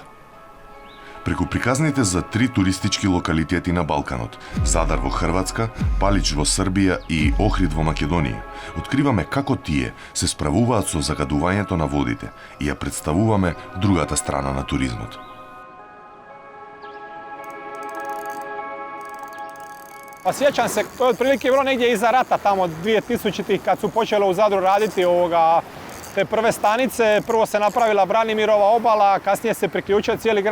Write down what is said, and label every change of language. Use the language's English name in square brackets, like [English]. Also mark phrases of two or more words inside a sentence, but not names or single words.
[Macedonian] Преку приказните за 3 туристички локалитети на Балканот, Задар во Хрватска, Палич во Србија и Охрид во Македонија, откриваме како тие се справуваат со загадувањето на водите и ја представуваме другата страна на туризмот. [Croatian] Sjećam se, to je otprilike bilo negdje iza rata, tamo 2000-ih kad su počele u Zadru raditi te prve stanice. Prvo se napravila Branimirova obala, kasnije se priključio cijeli grad.